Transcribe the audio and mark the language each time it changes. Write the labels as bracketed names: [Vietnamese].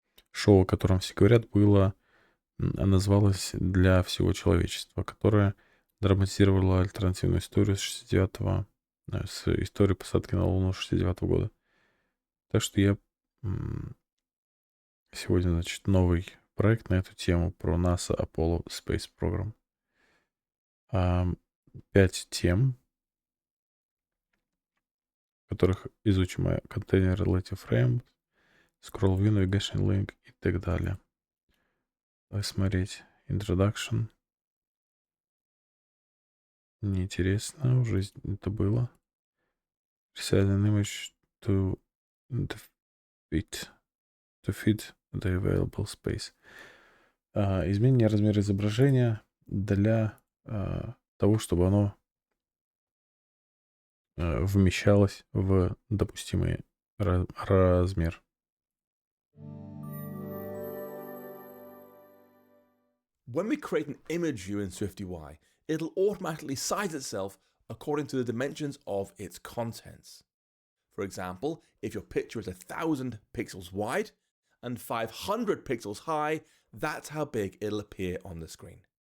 [Russian] шоу, о котором все говорят, было, называлось «Для всего человечества», которое драматизировало альтернативную историю с 69-го, с историей посадки на Луну 69-го года. Так что я сегодня, значит, новый проект на эту тему про NASA Apollo Space Program. 5 тем, в которых изучим Container Relative Frame, Scroll View, Navigation Link и так далее. Давай смотреть. Introduction. Неинтересно, уже это было. [English] Resize an image to fit the available space. [Russian] Изменение размера изображения для того, чтобы оно вмещалось в допустимый размер. [English] When we create an image view in SwiftUI, it'll automatically size itself according to the dimensions of its contents. For example, if your picture is 1,000 pixels wide and 500 pixels high, that's how big it'll appear on the screen.